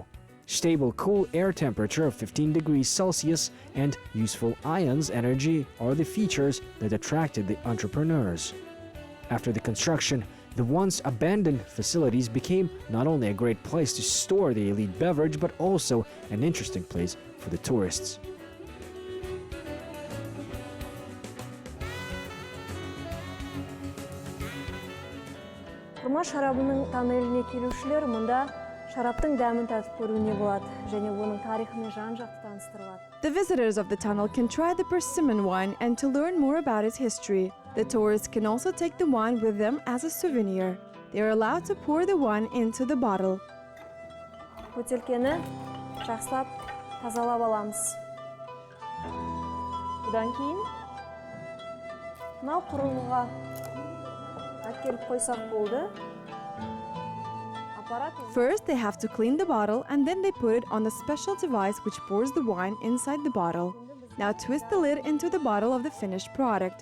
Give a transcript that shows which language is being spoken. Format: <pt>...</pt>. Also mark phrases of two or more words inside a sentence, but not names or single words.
<en>Stable cool air temperature of 15 degrees Celsius and useful ions energy are the features that attracted the entrepreneurs. After the construction, the once abandoned facilities became not only a great place to store the elite beverage, but also an interesting place for the tourists.</en> <kk>Құрма шарабының тоннеліне келушілер мұнда шараптың дәмін татып көруіне болады және оның тарихымен жан-жақты таныстырылады.</kk> <en>The visitors of the tunnel can try the persimmon wine and to learn more about its history. The tourists can also take the wine with them as a souvenir. They are allowed to pour the wine into the bottle.</en> <kk>Бөтелкені жақсылап тазалап аламыз. Бұдан кейін мынау құрылғыға әкеліп қойсақ болды.</kk> <en>First, they have to clean the bottle and then they put it on the special device which pours the wine inside the bottle. Now twist the lid into the bottle of the finished product.</en>